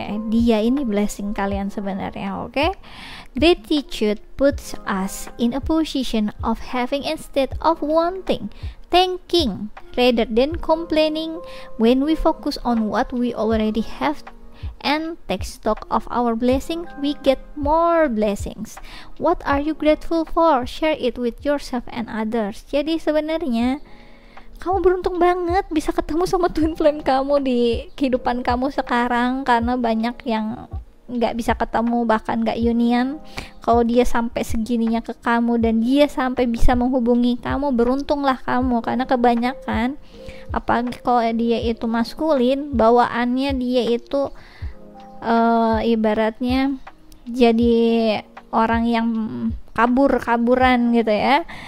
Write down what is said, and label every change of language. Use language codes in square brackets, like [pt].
[id] Dia ini blessing kalian sebenarnya. [en] Gratitude puts us in a position of having instead of wanting, thanking rather than complaining. When we focus on what we already have and take stock of our blessing, we get more blessings. What are you grateful for? Share it with yourself and others. [id] Jadi sebenarnya kamu beruntung banget bisa ketemu sama twin flame kamu di kehidupan kamu sekarang, karena banyak yang nggak bisa ketemu, bahkan nggak union. Kalau dia sampai segininya ke kamu dan dia sampai bisa menghubungi kamu, beruntunglah kamu, karena kebanyakan apalagi kalau dia itu maskulin, bawaannya dia itu ibaratnya jadi orang yang kabur-kaburan gitu ya.